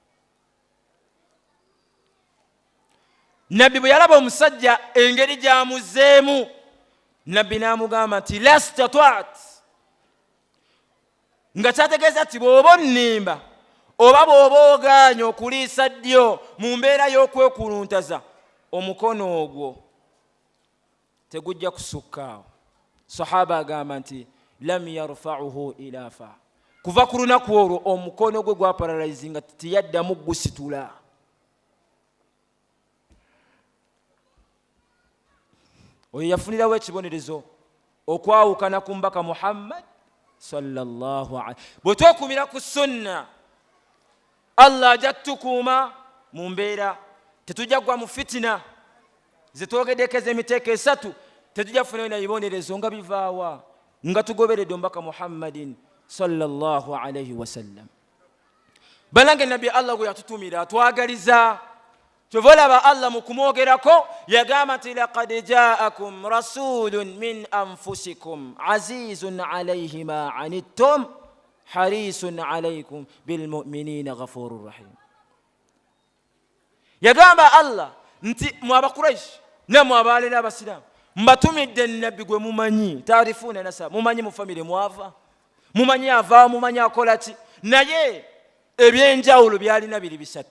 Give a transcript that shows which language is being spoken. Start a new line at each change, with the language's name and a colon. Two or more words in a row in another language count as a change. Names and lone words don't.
Ganda: Nabbi bwe yalaba omusajja engeri gy'amuzeemu nabbi n'amugamba nti
Arabic: لا استطعت
Ganda: nga kyategeeza nti bw'oba onnimba oba bw'oba ogaanye okuliisa ddyo mu mbeera y'okwekuluntaza omukono ogwo tegujja kusukkaawo. Sahaba agamba nti
Arabic: لم يرفعه إلى فيه
Ganda: kuva ku lunaku olwo omukono gwe gwa paralayizinga tiyaddamu gusitula. Oyo yafunirawo ekibonerezo okwawukana ku mbaka Muhammad
Arabic: صلى الله عليه.
Ganda: Bwe twekumira ku sunna Allah ajja tukuuma mu mbeera tetujja kugwa mu fitina zetwogeddeko ez'emiteeko esatu tetujja kufunayo na bibonerezo nga bivaawa nga tugoberedde omubaka Muhammadin
Arabic: صلى الله عليه وسلم.
Ganda: Balange nabbi Allah gwe yatutumira atwagaliza Tuvolaba Allah mukumwogerako yagamba nti
Arabic: لقد جاءكم رسول من أنفسكم عزيز عليه ما عنتم حريص عليكم بالمؤمنين غفور رحيم.
Ganda: Yagamba Allah nti mwaba Quraysh na mwabale n'abasilamu mbatumidde nabbi gwe mumanyi taarifuna nasa mumanyi mu family mwava mumanyi ava mumanyi akolati naye ebyenjawulo byalina biri bisatu.